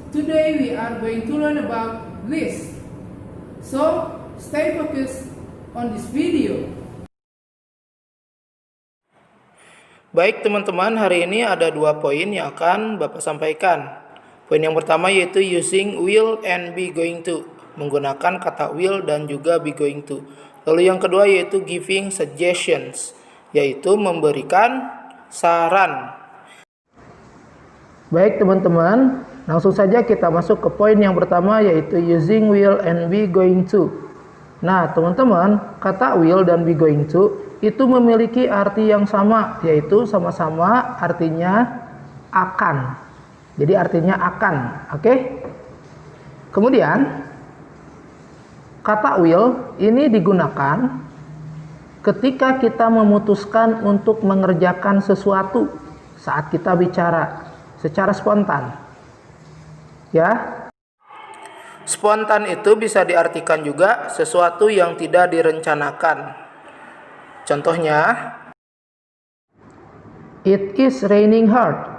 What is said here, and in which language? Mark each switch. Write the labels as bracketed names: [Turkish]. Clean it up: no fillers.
[English] Today we are going to learn about this. So, stay focused on this video. [Indonesian] Baik teman-teman, hari ini ada 2 poin yang akan Bapak sampaikan. Poin yang pertama yaitu [English] using will and be going to, [Indonesian] menggunakan kata will dan juga be going to. Lalu yang kedua yaitu [English] giving suggestions, [Indonesian] yaitu memberikan saran. Baik teman-teman, langsung saja kita masuk ke poin yang pertama yaitu [English] using will and be going to. [Indonesian] Nah teman-teman, kata will dan be going to itu memiliki arti yang sama, yaitu sama-sama artinya akan. Jadi artinya akan, oke? Kemudian kata will ini digunakan ketika kita memutuskan untuk mengerjakan sesuatu saat kita bicara secara spontan. Ya. Spontan itu bisa diartikan juga sesuatu yang tidak direncanakan. Contohnya, [English] it is raining hard.